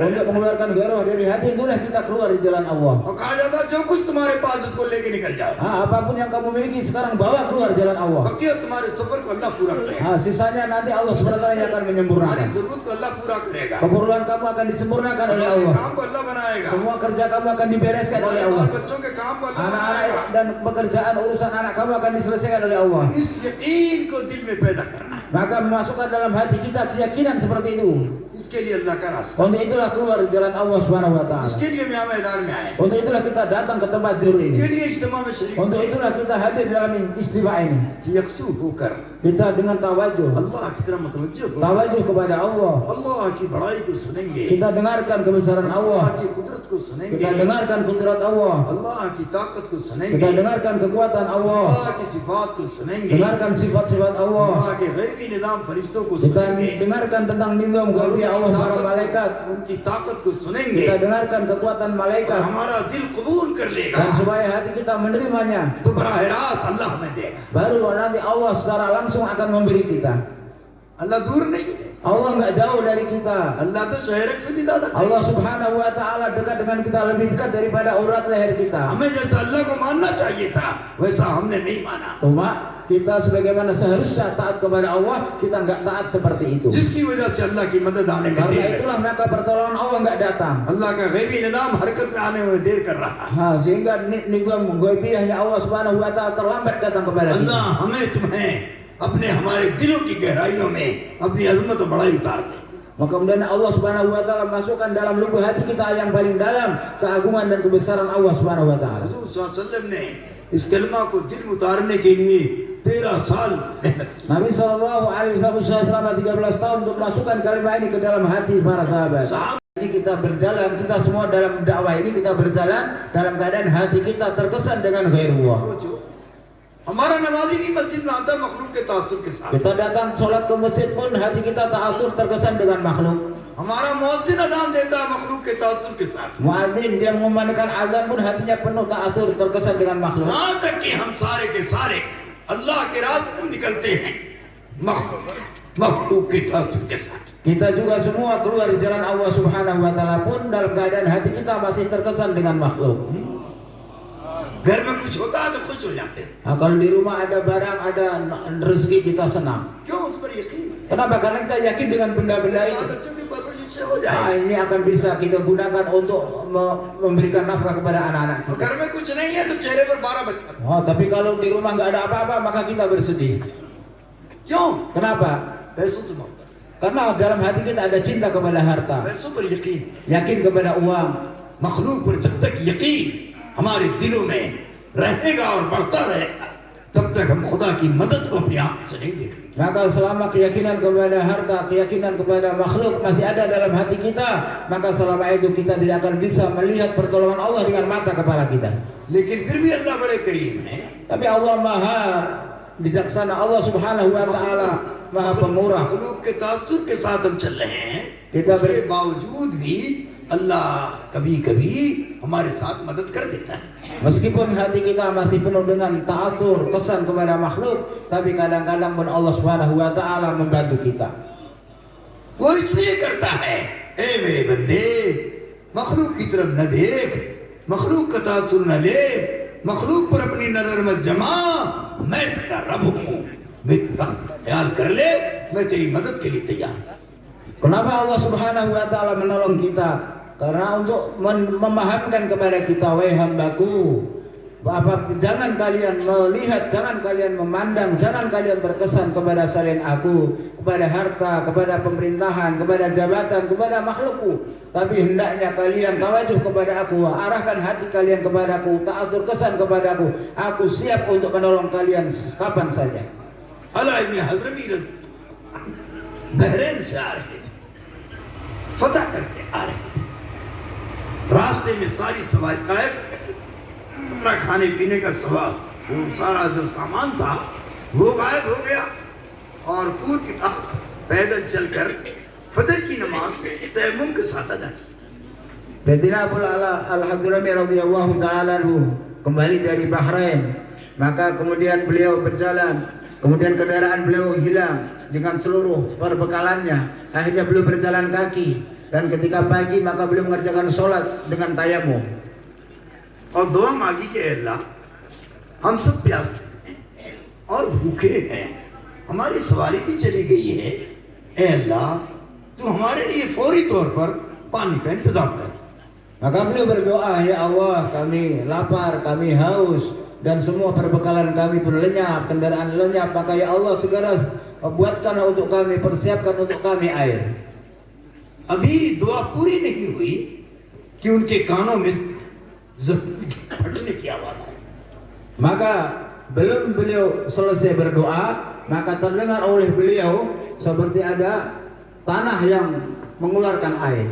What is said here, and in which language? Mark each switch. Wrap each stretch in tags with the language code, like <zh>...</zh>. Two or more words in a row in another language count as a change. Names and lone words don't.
<id>Untuk</id> <hi>जाता है।</hi> <id>mengeluarkan gairah dari hati itulah kita keluar di jalan Allah.</id> <hi>और कहा जाता है जो कुछ तुम्हारे पास उसको लेके निकल जाओ,</hi> <id>Apapun yang kamu miliki sekarang bawa keluar jalan Allah.</id> <hi>बाकी तुम्हारे सफर को अल्लाह पूरा करेगा,</hi> <id>Sisanya nanti Allah SWT yang akan</id> <hi>तुम्हारी</hi> <id>menyempurnakan.</id> <hi>जरूरत को अल्लाह पूरा करेगा,</hi> <id>Keperluan kamu akan disempurnakan oleh</id> <hi>तुम्हारे</hi> <id>Allah.</id> <hi>काम को अल्लाह बनाएगा,</hi> <id>Semua kerja kamu akan dibereskan oleh</id> <hi>तुम्हारे</hi> <id>Allah.</id> <hi>बाल बच्चों के काम को अल्लाह</hi> <id>Anak-anak</id> <hi>बनाएगा।</hi> <id>dan pekerjaan urusan anak kamu akan diselesaikan oleh Allah.</id> <hi>इस यकीन को दिल में पैदा करना है,</hi> <id>Maka memasukkan dalam hati kita keyakinan seperti itu.</id> <hi>इसके लिए अल्लाह का रास्ता,</hi> <id>Untuk itulah keluar jalan Allah</id> <ar>سبحانه وتعالى.</ar> <hi>इसके लिए मैं मैदान में आए,</hi> <id>Untuk itulah kita datang ke tempat juru</id> <hi>इसके</hi> <id>ini.</id> <hi>लिए इज्तिमा में शरीक</hi> <id>Untuk itulah kita hadir dalam istimewa ini.</id> <hi>यकसू होकर</hi> <id>Kita dengan tawajuh,</id> <hi>अल्लाह की तरफ मुतवज्जो हो,</hi> <id>tawajuh kepada Allah.</id> <hi>अल्लाह की बड़ाई को सुनेंगे,</hi> <id>Kita dengarkan kebesaran</id> <hi>अल्लाह</hi> <id>Allah.</id> <hi>की कुदरत को सुनेंगे,</hi> <id>Kita dengarkan kudrat Allah.</id> <hi>अल्लाह की ताकत को सुनेंगे,</hi> <id>Kita dengarkan kekuatan Allah.</id> <hi>अल्लाह की सिफात को सुनेंगे,</hi> <id>Dengarkan sifat-sifat Allah.</id> <hi>अल्लाह के गैबी निज़ाम फरिश्तों को</hi> <id>Kita</id> <hi>सुनेंगे,</hi> <id>dengarkan tentang nizam ghaibiyah Allah para malaikat.</id> <hi>उनकी ताकत को सुनेंगे,</hi> <id>Kita dengarkan kekuatan malaikat.</id> <hi>हमारा दिल कबूल कर लेगा,</hi> <id>Dan supaya hati kita menerimanya,</id> <hi>तो बराह रास्त अल्लाह हमें देगा।</hi> <id>baru nanti Allah secara langsung akan memberi kita.</id> <hi>अल्लाह दूर नहीं है,</hi> <id>Allah nggak jauh dari kita.</id> <hi>अल्लाह तो शहरक से भी ज्यादा है।</hi> <id>Allah</id> <ar>سبحانه وتعالى</ar> <id>dekat dengan kita, lebih dekat daripada urat leher kita.</id> <hi>हमें जैसा अल्लाह को मानना चाहिए था वैसा हमने नहीं माना,</hi> <id>Cuma kita sebagaimana seharusnya taat kepada Allah, kita nggak taat seperti itu.</id> <hi>जिसकी वजह से अल्लाह की मदद आने में</hi> <id>Karena</id> <hi>देर है।</hi> <id>itulah maka pertolongan Allah nggak datang.</id> <hi>अल्लाह का गैबी निज़ाम हरकत में आने में देर कर रहा है।</hi> <id>Sehingga nizam ghaibiyahnya Allah</id> <ar>سبحانه وتعالى</ar> <id>terlambat datang kepada kita.</id> <hi>अल्लाह हमें तुम्हें अपने हमारे दिलों की गहराइयों में अपनी अजमत और बड़ाई उतार दे।</hi> <id>Maka kemudian Allah</id> <ar>سبحانه وتعالى</ar> <id>masukkan dalam lubuk hati kita yang paling dalam keagungan dan kebesaran Allah</id> <ar>سبحانه وتعالى.</ar> <hi>हुज़ूर</hi> <ar>صلى الله عليه وسلم</ar> <hi>ने इस कलमा को दिल में उतारने के लिए 13 साल मेहनत की।</hi> <id>Nabi</id> <ar>صلى الله عليه وسلم</ar> <id>selama 13 tahun untuk masukkan kalimat ini ke dalam hati para sahabat.</id> <hi>साहब</hi> <id>Ini kita berjalan, kita semua dalam dakwah ini kita berjalan dalam keadaan hati kita terkesan dengan ghairullah.</id> <hi>सोचो, हमारा नमाजी भी मस्जिद में आता मखलूक के तासुर के साथ,</hi> <id>Kita datang sholat ke masjid pun hati kita ta'atur terkesan dengan makhluk.</id> <hi>हमारा मुअज्जिन अज़ान देता है मखलूक के तासुर के साथ,</hi> <id>Muadzin dia mengumandangkan azan pun hatinya penuh ta'atur terkesan dengan makhluk.</id> <hi>यहाँ तक कि हम सारे के सारे अल्लाह के रास्ते में निकलते हैं मखलूक के तासुर के साथ।</hi> <id>Kita juga semua keluar di jalan Allah</id> <ar>سبحانه وتعالى</ar> <id>pun dalam keadaan hati kita masih terkesan dengan makhluk.</id> <hi>घर में कुछ होता है तो खुश हो जाते हैं,</hi> <id>Kalau di rumah ada barang, ada rezeki, kita senang.</id> <hi>क्यों? उस पर यकीन है,</hi> <id>Kenapa? Karena kita yakin dengan benda-benda itu.</id> <hi>बच्चों की परवरिश इससे हो जाए।</hi> <id>Ini akan bisa kita gunakan untuk memberikan nafkah kepada anak-anak</id> <hi>और</hi> <id>kita.</id> <hi>घर में कुछ नहीं है तो चेहरे पर 12 बचपन,</hi> <id>Tapi kalau di rumah nggak ada apa-apa, maka kita bersedih.</id> <hi>क्यों?</hi> <id>Kenapa?</id> <hi>पैसों से मोहब्बत,</hi> <id>Karena dalam hati kita ada cinta kepada harta,</id> <hi>पैसों पर यकीन,</hi> <id>yakin kepada uang.</id> <hi>मखलूक पर जब तक यकीन हमारे दिलों में रहेगा और बढ़ता रहेगा तब तक हम खुदा की मदद को अपनी आंख से नहीं देखेंगे।</hi> <id>Maka selama keyakinan kepada harta, keyakinan kepada makhluk masih ada dalam hati kita, maka selama itu kita tidak akan bisa melihat pertolongan Allah dengan mata kepala kita.</id> <hi>लेकिन फिर भी अल्लाह बड़े करीम है,</hi> <id>Tapi Allah Maha bijaksana, Allah</id> <ar>سبحانه وتعالى</ar> <id>Maha pemurah.</id> <hi>मखलूक के तासुर के साथ हम चल रहे हैं, किताब- इसके बावजूद भी अल्लाह कभी कभी हमारे साथ मदद कर देता है।</hi> <id>Meskipun hati kita masih penuh dengan ta'atsur, kesan kepada makhluk, tapi kadang-kadang pun Allah</id> <ar>سبحانه وتعالى</ar> <id>membantu kita.</id> <hi>वो इसलिए करता है, ए मेरे बंदे मखलूक की तरफ न देख, मखलूक का तासुर न ले, मखलूक पर अपनी नजर मत जमा, मैं तेरा रब हूँ, मेरा ख्याल कर ले, मैं तेरी मदद के लिए तैयार हूँ।</hi> <id>Kenapa Allah</id> <ar>سبحانه وتعالى</ar> <id>menolong kita? Karena untuk memahamkan kepada kita, wahai hambaku, jangan kalian melihat, jangan kalian memandang, jangan kalian terkesan kepada selain aku, kepada harta, kepada pemerintahan, kepada jabatan, kepada makhlukku. Tapi hendaknya kalian tawajuh kepada aku, arahkan hati kalian kepadaku, ta'atsur kesan kepadaku. Aku siap untuk menolong kalian kapan saja.</id> <hi>अला इब्न हज़रमी बहरीन से आ रहे थे, फतह करके आ रहे थे, रास्ते में सारी सवारी गायब, अपना खाने पीने का सवाल, वो सारा जो सामान था वो गायब हो गया और कूद गया, पैदल चलकर फजर की नमाज तयम्मुम के साथ अदा की।</hi> <id>Sayyidina Abu Al-Hadrami</id> <ar>رضي الله تعالى عنه</ar> <id>kembali dari Bahrain, maka kemudian beliau berjalan, kemudian kendaraan beliau hilang dengan seluruh perbekalannya. Akhirnya beliau berjalan kaki, dan ketika pagi maka beliau mengerjakan sholat dengan tayamum.</id> <hi>और दुआ मांगी कि अल्लाह हम सब प्यासे हैं और भूखे हैं, हमारी सवारी भी चली गई है, ए अल्लाह तू हमारे लिए फौरी तौर पर पानी का इंतजाम कर।</hi> <id>Maka beliau berdoa, ya Allah, kami lapar, kami haus, dan semua perbekalan kami pun lenyap, kendaraan lenyap. Maka ya Allah segera buatkan untuk kami, persiapkan untuk kami air.</id> <hi>अभी दुआ पूरी नहीं हुई कि उनके कानों में जमीन के फटने की आवाज आई।</hi> <id>Maka belum beliau selesai berdoa, maka terdengar oleh beliau seperti ada tanah yang mengeluarkan air.</id>